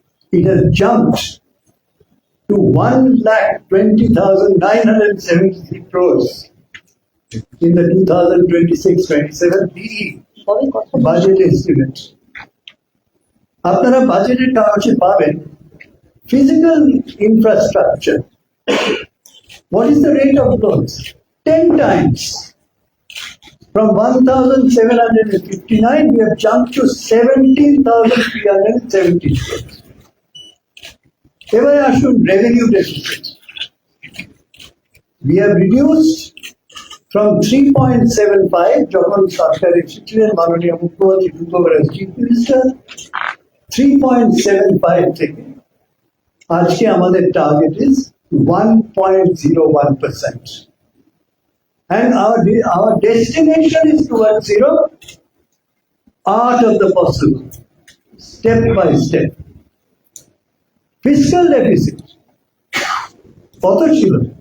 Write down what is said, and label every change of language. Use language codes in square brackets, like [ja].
[en] It has jumped to 1,20,973 crores in the 2026-27 PE budget estimate. [bn] আপনারা বাজেটের কাগজে পাবেন [en] physical infrastructure. What is the rate of growth? 10 times. From 1,759, we have jumped to 17,370 crores. [bn] এবারে আসুন [en] revenue deficit. We have reduced from [bn] 3.75 যখন সরকার এসেছিলেন মাননীয় মুখ্যমন্ত্রী [en] as Chief Minister, [bn] 3.75 থেকে আজকে আমাদের target is 1.01%. [en] And our destination is towards zero, art of the possible, step by step. Fiscal deficit, [bn] কত ছিল?